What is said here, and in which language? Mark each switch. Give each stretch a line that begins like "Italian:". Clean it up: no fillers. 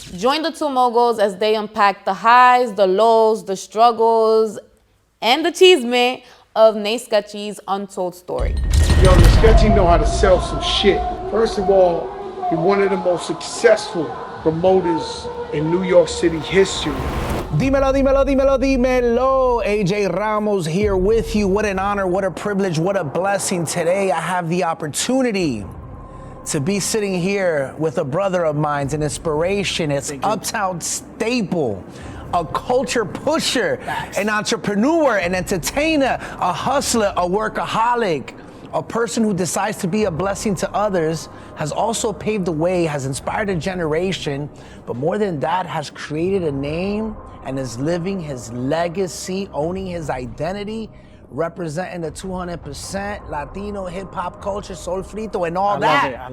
English: Join the two moguls as they unpack the highs, the lows, the struggles, and the chisme of Nate Sketchy's untold story. Yo, the Sketchy know how to sell some shit. First of all, he's one of the most successful promoters in New York City history.
Spanish: Dímelo, dímelo, dímelo, dímelo.
English: AJ Ramos here with you. What an honor, what a privilege, what a blessing. Today I have the opportunity to be sitting here with a brother of mine, an inspiration. It's Uptown staple, a culture pusher, an entrepreneur, an entertainer, a hustler, a workaholic, a person who decides to be a blessing to others, has also paved the way, has inspired a generation, but more than that, has created a name and is living his legacy, owning his identity, representing the 200% Latino hip-hop culture, Soul Frito, and all that.